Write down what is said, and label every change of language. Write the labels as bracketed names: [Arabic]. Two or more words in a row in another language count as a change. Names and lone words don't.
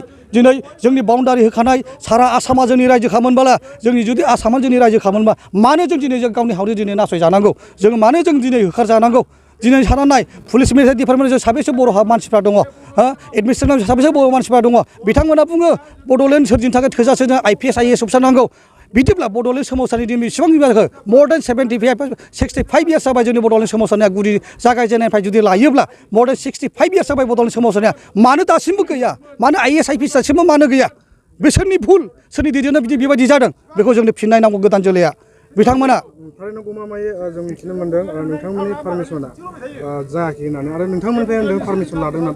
[Bodo] दिनै जोंनि बाउन्डारि होखानाय सारा आसामा जोंनि रायजो खामोनब्ला, जोंनि जुदि आसामा जोंनि रायजो खामोनबा मानो जों दिनै जों गावनि हारियाव दिनै नासयजानांगौ? जों मानो जों दिनै होखारजानांगौ? दिनै सानना नाय [English] police military [Bodo] डिपार्टमेन्टआव साबेसे बर' मानसिफ्रा दङ? एडमिनिस्ट्रेसनाव साबेसे बर' मानसिफ्रा दङ? बिथांमोना बुङो बड'लेण्ड सोरजिनो थाखाय थोजासे IPS IAS अफिसार नांगौ। बिदिब्ला बड'लेण्ड सोमावसारनाय दिन बेसेबां जाखो? [English] more than 65 years [Bodo] जाबाय जोंनि बड'लेण्ड सोमावसारनाया गुदि जागायजेननायनिफ्राय जुदि लायोब्ला [English] more than 65 years [Bodo] जाबाय बड'लेण्ड सोमावसारनाया। मानो दासिमबो गैया? मानो IAS IPS दासिमबो मानो गैया? बिसोरनि भुल, सोरनि दैदेननाय बेबायदि जादों? बेखौ जोंनो फिननाय नांगौ गोदान जोलैया। बिथांमोना थारैनो गमामायै जों मिथिनो मोनदों नोंथांमोननि पारमिसना जायाखै होननानै, आरो नोंथांमोननिफ्राय होनदों पारमिसन लादों होनना।